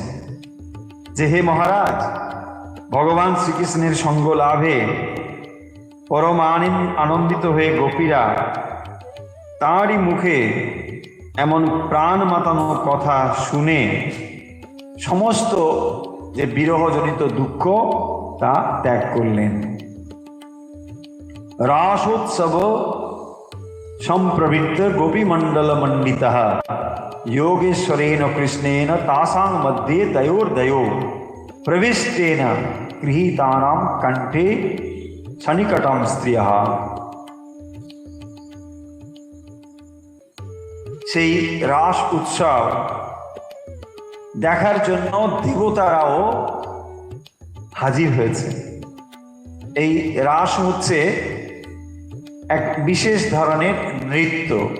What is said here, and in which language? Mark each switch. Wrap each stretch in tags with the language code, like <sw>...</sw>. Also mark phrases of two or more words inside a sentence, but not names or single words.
<bn>যে হে মহারাজ, ভগবান শ্রীকৃষ্ণের সঙ্গ লাভে পরম আনন্দিত হয়ে গোপীরা তাঁরই মুখে এমন প্রাণ মাতানো কথা শুনে সমস্ত যে বিরহজনিত দুঃখ তা ত্যাগ করলেন।</bn> <sa>রাসোৎসব সম্প্রবৃত্ত গোপীমণ্ডল মণ্ডিতঃ योगेश्वरेण कृष्णेन तासां मध्ये दयोर्दयो प्रविष्टेन गृहीतानां कंठे सनिकटं स्त्रियः।</sa> <bn>সেই রাস উৎসব দেখার জন্য দেবতারাও হাজির হয়েছে। এই রাস হচ্ছে এক বিশেষ ধরনের নৃত্য।</bn>